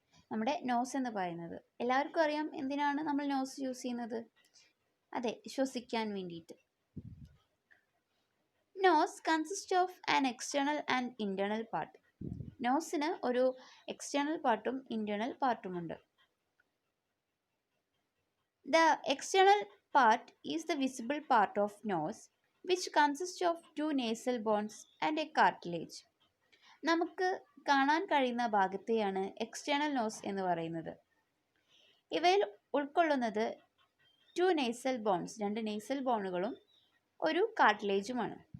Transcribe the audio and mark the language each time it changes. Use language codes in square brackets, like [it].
[ml] നമ്മുടെ നോസ് എന്ന് പറയുന്നത്. എല്ലാവർക്കും അറിയാം എന്തിനാണ് നമ്മൾ നോസ് യൂസ് ചെയ്യുന്നത്. അതെ, ശ്വസിക്കാൻ വേണ്ടിയിട്ട്. [en] Nose consist of an external and internal part. [ml] നോസിന് ഒരു എക്സ്റ്റേണൽ പാർട്ടും internal പാർട്ടുമുണ്ട്. [en] The external part is the visible part of nose, which consists of two nasal bones and a cartilage. [ml] നമുക്ക് കാണാൻ കഴിയുന്ന ഭാഗത്തെയാണ് എക്സ്റ്റേണൽ നോസ് എന്ന് പറയുന്നത്. ഇവയിൽ ഉൾക്കൊള്ളുന്നത് [en] two nasal bones, [ml] 2 നേസൽ ബോണുകളും ഒരു കാർട്ടിലേജുമാണ്.